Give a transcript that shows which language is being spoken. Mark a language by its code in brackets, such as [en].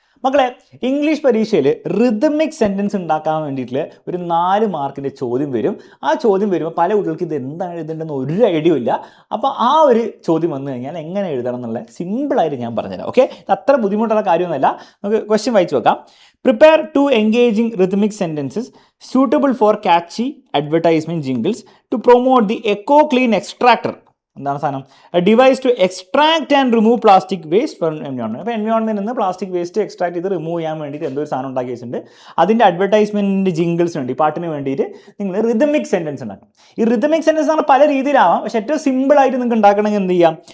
[ml] മക്കളെ, ഇംഗ്ലീഷ് പരീക്ഷയിൽ rhythmic sentence ഉണ്ടാക്കാൻ വേണ്ടിയിട്ട് ഒരു 4 മാർക്കിൻ്റെ ചോദ്യം വരും. ആ ചോദ്യം വരുമ്പോൾ പല കുട്ടികൾക്ക് ഇത് എന്താണ് എഴുതേണ്ടതെന്ന് ഒരു ഐഡിയ ഇല്ല. അപ്പോൾ ആ ഒരു ചോദ്യം വന്നു കഴിഞ്ഞാൽ എങ്ങനെ എഴുതണം എന്നുള്ള സിമ്പിളായിട്ട് ഞാൻ പറഞ്ഞുതരാം. ഓക്കെ, അത്ര ബുദ്ധിമുട്ടുള്ള കാര്യമൊന്നുമല്ല. നമുക്ക് ക്വസ്റ്റ്യൻ വായിച്ചു നോക്കാം. [en] Prepare 2 engaging rhythmic sentences suitable for catchy advertisement jingles to promote the Eco Clean Extractor. [ml] എന്താണ് സാധനം? [en] Device to extract and remove plastic waste from environment. [ml] അപ്പോൾ എൻവയോൺമെന്റിൽ നിന്ന് പ്ലാസ്റ്റിക് വേസ്റ്റ് എക്സ്ട്രാക്ട് ചെയ്ത് റിമൂവ് ചെയ്യാൻ വേണ്ടിയിട്ട് എന്തോ ഒരു സാധനം ഉണ്ടാക്കി വെച്ചിട്ടുണ്ട്. അതിൻ്റെ അഡ്വർടൈസ്മെൻറ്റിൻ്റെ ജിംഗിൾസ് വേണ്ടി, പാട്ടിന് വേണ്ടിയിട്ട് നിങ്ങൾ റിതമിക് സെൻറ്റൻസ് ഉണ്ടാക്കും. ഈ റിതമിക് സെൻറ്റൻസ് ആണ് പല രീതിയിലാവാം. പക്ഷേ ഏറ്റവും സിമ്പിളായിട്ട് നിങ്ങൾക്ക് ഉണ്ടാക്കണമെങ്കിൽ എന്ത് ചെയ്യാം?